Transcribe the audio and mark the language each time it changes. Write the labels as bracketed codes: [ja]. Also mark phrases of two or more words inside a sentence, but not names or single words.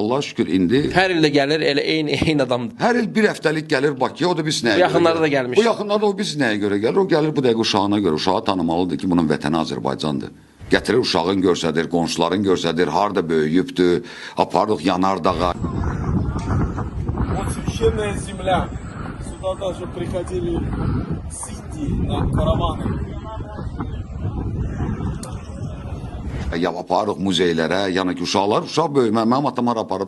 [az] Allah şükür, indi... Hər ildə gəlir, elə eyni adamdır. Hər il bir həftəlik gəlir Bakıya, o da biz nəyə görə gəlir? Yaxınlarda da gəlmiş. Bu yaxınlarda o biz nəyə görə gəlir? O gəlir bu dəqiq uşağına görə. Uşağı tanımalıdır ki, bunun vətəni Azərbaycandır. Gətirir uşağın görsədir, qonşuların görsədir, harada böyüyübdür, apardıq Yanardağa. [ru] Вот священная земля. Сюда даже приходили сити на караваны. [az] Ya aparırıq muzeylərə, yəni ki, uşaq böyümə, mənim atam aparıb.